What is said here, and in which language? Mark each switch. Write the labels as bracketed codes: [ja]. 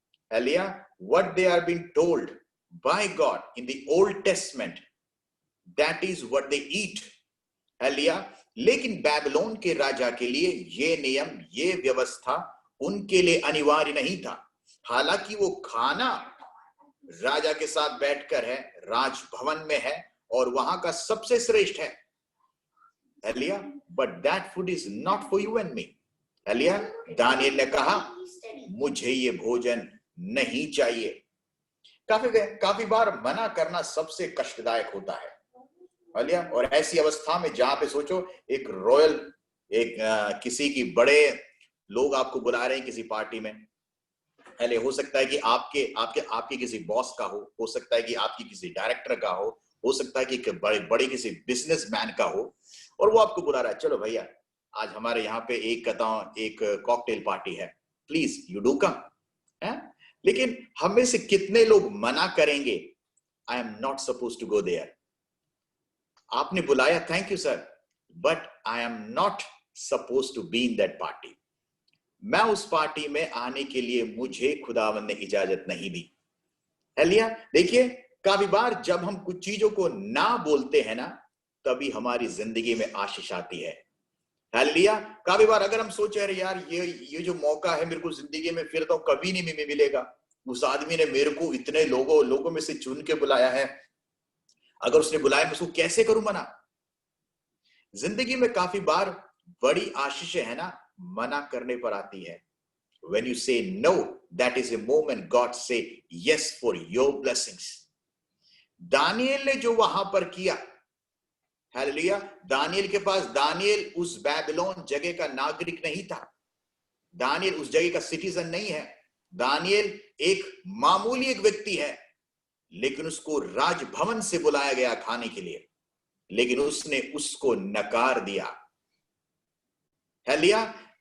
[en] Elia, what they are being told by God in the Old Testament, that is what they eat. [hi] Elia, लेकिन Babylon के राजा के लिए ये नियम, ये व्यवस्था उनके लिए अनिवार्य नहीं था। हालांकि वो खाना राजा के साथ बैठकर है, राजभवन में है और वहां का सबसे श्रेष्ठ है। [en] Elia, but that food is not for you and me. [hi] Elia, Daniel ने कहा मुझे ये भोजन नहीं चाहिए। काफी बार मना करना सबसे कष्टदायक होता है। एलिया, और ऐसी अवस्था में जहां पे सोचो एक रॉयल, किसी की बड़े लोग आपको बुला रहे हैं किसी पार्टी में, पहले हो सकता है कि आपके किसी बॉस का हो सकता है कि आपकी किसी डायरेक्टर का हो सकता है कि बड़े किसी बिजनेसमैन का हो, और वो आपको बुला रहा है, चलो भैया आज हमारे यहाँ पे एक कॉकटेल पार्टी है, [en] Please you do come. [hi] लेकिन हम में से कितने लोग मना करेंगे, [en] I am not suppose to go there. [hi] आपने बुलाया, [en] Thank you sir, but I am not supposed to be in that party. [hi] मैं उस पार्टी में आने के लिए मुझे खुदावंद ने इजाजत नहीं दी। हालेलुया। देखिए, काफी बार जब हम कुछ चीजों को ना बोलते हैं ना, तभी हमारी जिंदगी में आशीष आती है। हालेलुया। काफी बार अगर हम सोचे अरे यार ये जो मौका है मेरे को जिंदगी में फिर तो कभी नहीं मिलेगा, उस आदमी ने मेरे को इतने लोगों में से चुन के बुलाया है, अगर उसने बुलाया मैं उसको कैसे करूं मना। जिंदगी में काफी बार बड़ी आशीषें है ना मना करने पर आती है। [en] When you say no, that is a moment God say yes for your blessings. [hi] Daniel ने जो वहां पर किया, हालेलुया, दानियल के पास, दानियल उस बेबीलोन जगह का नागरिक नहीं था, दानियल उस जगह का सिटीजन नहीं है, दानियल एक मामूली एक व्यक्ति है, लेकिन उसको राजभवन से बुलाया गया खाने के लिए, लेकिन उसने उसको नकार दिया। हालेलुया।